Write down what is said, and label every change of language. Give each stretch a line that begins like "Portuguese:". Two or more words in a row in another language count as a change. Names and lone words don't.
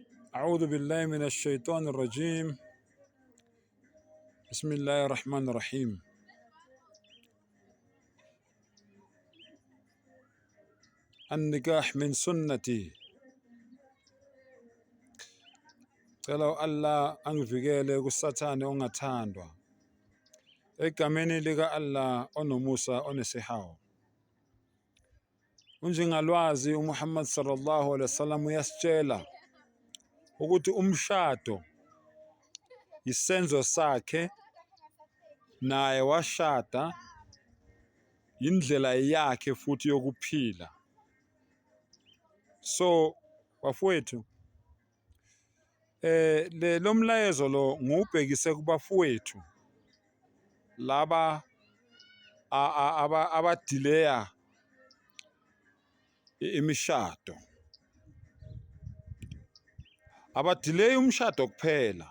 Arabic: أعوذ بالله من الشيطان الرجيم. بسم الله الرحمن الرحيم. النكاح من سنتي.
Zulu: Cela Allah angivikele kusathane ongathandwa. Egameni lika Allah onomusa onesihawu. Unjengalwazi uMuhammad
Arabic: صلى الله عليه وسلم
Zulu: uyasitshela ukuthi umshado isenzo sakhe naye washada indlela yakhe futhi yokuphila. So bafowethu lo mlayezo lo ngubhekise kubafowethu laba abadileya imishado, abadileya umshado kuphela.